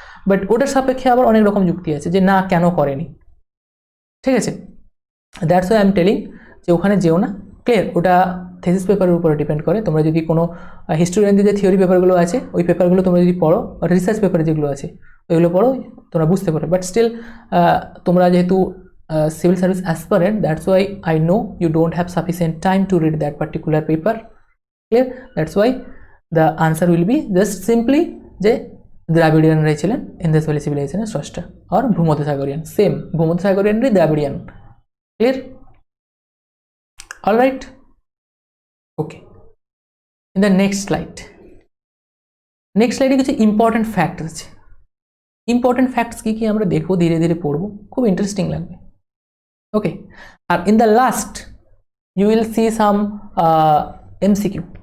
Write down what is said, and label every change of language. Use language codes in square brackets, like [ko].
[bn] But ওটার সাপেক্ষে আবার অনেক রকম যুক্তি আছে যে না, কেন করেনি। ঠিক আছে, [en] that's why I am telling [bn] যে ওখানে যেও না। ক্লিয়ার? ওটা থিসিস পেপারের উপরে ডিপেন্ড করে। তোমরা যদি কোনো হিস্টোরিয়ানদের যে থিওরি পেপারগুলো আছে ওই পেপারগুলো তোমরা যদি পড়ো, রিসার্চ পেপারে যেগুলো আছে ওইগুলো পড়ো, তোমরা বুঝতে পারো। [en] but still [bn] তোমরা যেহেতু [en] civil service aspirant, that's why I know you don't have sufficient time to read that particular paper. Clear? That's why the answer will be just simply [bn] যে দ্রাবিড়িয়ানরাই ছিলেন ইন্দাস ভ্যালি সিভিলাইজেশনের স্রষ্টা, আর ভূমধ্য সাগরিয়ান, সেম ভূমধ্য সাগরিয়ানরাই দ্রাবিড়িয়ান। Clear? [en] Alright, okay. In the next স্লাইডে কিছু important fact আছে। [bn] Important facts কি আমরা দেখবো, ধীরে ধীরে পড়বো, খুব ইন্টারেস্টিং লাগবে। [en] Okay, and in the last you will see some MCQ.